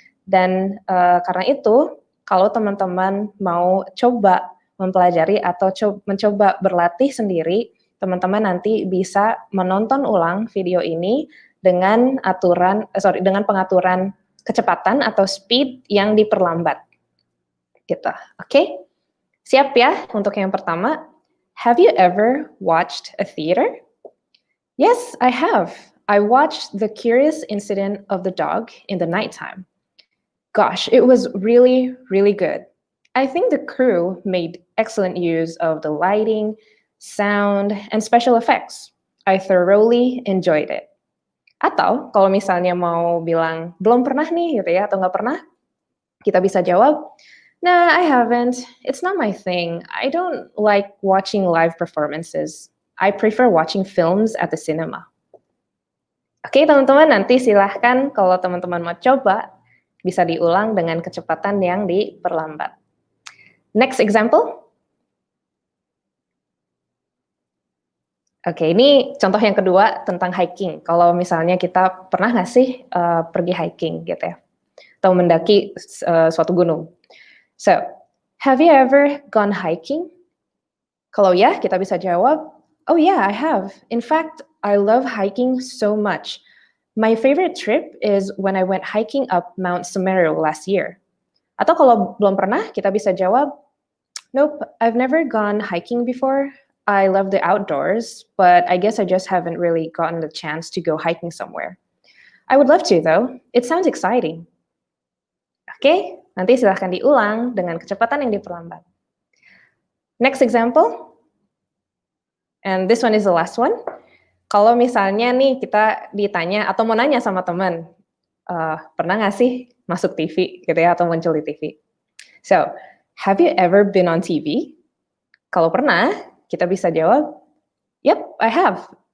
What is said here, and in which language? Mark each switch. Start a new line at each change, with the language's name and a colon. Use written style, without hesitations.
Indonesian: Dan karena itu, kalau teman-teman mau coba mempelajari atau mencoba berlatih sendiri, teman-teman nanti bisa menonton ulang video ini dengan dengan pengaturan kecepatan atau speed yang diperlambat. Gitu. Oke? Siap ya untuk yang pertama?
English: Have you ever watched a theater? Yes, I have. I watched The Curious Incident of the Dog in the nighttime. Gosh, it was really, really good. I think the crew made excellent use of the lighting, sound, and special effects. I thoroughly enjoyed it.
Indonesian: Atau kalau misalnya mau bilang belum pernah nih gitu ya atau nggak pernah, kita bisa jawab,
English: nah, I haven't. It's not my thing. I don't like watching live performances. I prefer watching films at the cinema.
Indonesian: Oke, teman-teman, nanti silahkan kalau teman-teman mau coba, bisa diulang dengan kecepatan yang diperlambat.
English: Next example.
Indonesian: Oke, ini contoh yang kedua tentang hiking. Kalau misalnya kita pernah nggak sih pergi hiking gitu ya, atau mendaki suatu gunung.
English: So, have you ever gone hiking?
Indonesian: Kalau ya, kita bisa jawab,
English: oh yeah, I have. In fact, I love hiking so much. My favorite trip is when I went hiking up Mount Semeru last year.
Indonesian: Atau kalau belum pernah, kita bisa jawab,
English: nope, I've never gone hiking before. I love the outdoors, but I guess I just haven't really gotten the chance to go hiking somewhere. I would love to though. It sounds exciting.
Indonesian: Oke, nanti silahkan diulang dengan kecepatan yang diperlambat.
English: Next example. And this one is the last one.
Indonesian: Kalau misalnya nih kita ditanya atau mau nanya sama teman, pernah nggak sih masuk TV gitu ya atau muncul di TV?
English: So, have you ever been on TV?
Indonesian: Kalau pernah, kita bisa jawab,
English: yep, I have.